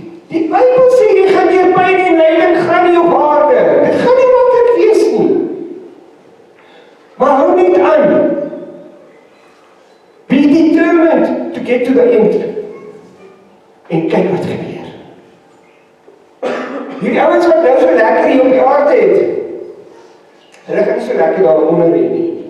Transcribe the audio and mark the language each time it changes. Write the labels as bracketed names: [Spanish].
[Afrikaans] Die Bybel sê jy gaan deur pyn en lyding gaan nie op aarde. Dit gaan nie maklik wees nie. Maar hou net aan. [English] Be determined to get to the end. [Afrikaans] En kyk wat gebeur. Hierdie ouens wat nou so lekker hier op die aarde het, hulle gaan nie so lekker daar onder hê nie.